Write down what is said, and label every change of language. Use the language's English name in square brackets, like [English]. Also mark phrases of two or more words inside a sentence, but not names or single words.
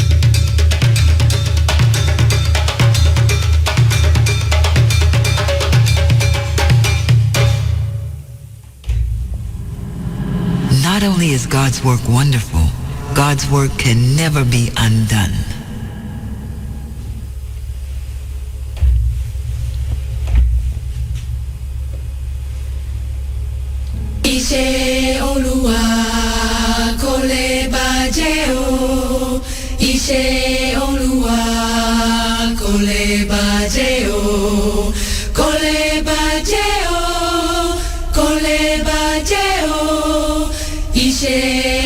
[English] Not only is God's work wonderful, God's work can never be undone. [Yoruba] Ishe Oluwa kole bajeo, Ishe Oluwa kole bajeo, kole bajeo, kole bajeo, Ishe